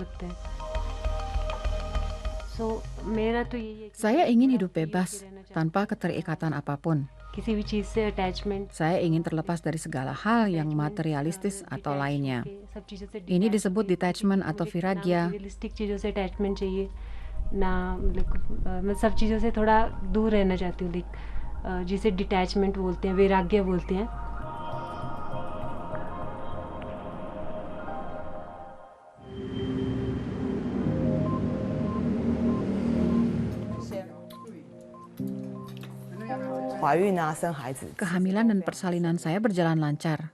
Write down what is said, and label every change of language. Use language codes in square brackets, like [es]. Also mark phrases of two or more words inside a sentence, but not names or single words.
[id] Saya ingin hidup bebas, tanpa keterikatan apapun. Saya ingin terlepas dari segala hal yang materialistis atau lainnya. Ini disebut detachment atau viragya. [hi] सब चीज़ों से थोड़ा दूर रहना चाहती हूँ, जिसे डिटैचमेंट बोलते हैं, वैराग्य बोलते हैं. [id] Kehamilan dan persalinan saya berjalan lancar.